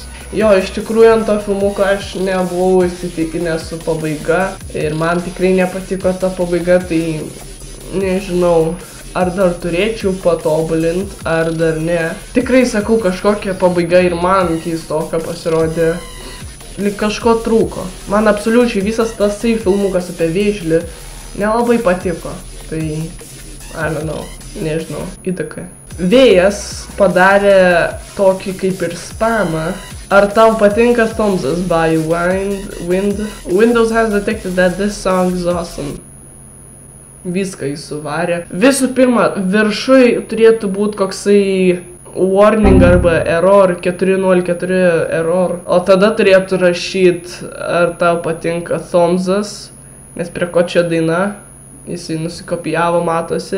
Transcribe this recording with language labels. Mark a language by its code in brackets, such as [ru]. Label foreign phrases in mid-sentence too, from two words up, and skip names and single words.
[lt] Jo, iš tikrųjų ant to filmuko aš nebuvau įsitikinęs su pabaiga ir man tikrai nepatiko ta pabaiga, tai nežinau. Ar dar turėčiau patobulinti, ar dar ne. Tikrai sakau, kažkokia pabaiga ir man keistoka pasirodė. Lyg kažko trūko. Man absoliučiai visas tasai filmukas apie vėžlį nelabai patiko. Tai, [en] I don't know, [lt] nežinau, įtaka. Vėjas padarė tokį kaip ir spamą. Ar tau patinka Tomzas by Wind? [en] Windows has detected that this song is awesome. [lt] Viską jis suvarė. Visų pirma, viršui turėtų būti koksai warning arba error, 404 error. O tada turėtų rašyti, ar tau patinka Tomzas, nes prie ko čia daina, jisai nusikopijavo, matosi.